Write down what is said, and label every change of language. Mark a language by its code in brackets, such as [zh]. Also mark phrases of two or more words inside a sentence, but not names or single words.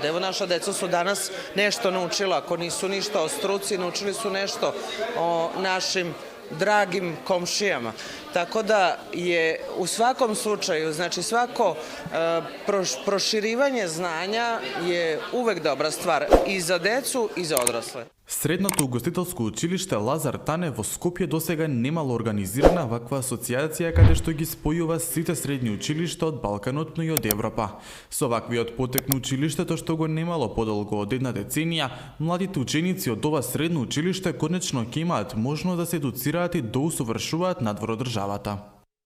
[sr] Evo, naša deca su danas nešto naučila, ako nisu ništa o struci, naučili su nešto o našim dragim komšijama. Tako da je u svakom slučaju, znači svako proširivanje znanja je uvek dobra stvar i za decu i za odrasle. [mk] Средното угостителско училиште Лазар Танев во Скопје досега немало организирана ваква асоциација каде што ги спојува сите средни училишта од Балканот, но и од Европа. Со ваквиот потек на училиштето што го немало подолго од една деценија, младите ученици од ова средно училиште конечно ќе имаат можност да се едуцираат и да усовршуваат надвор од државата.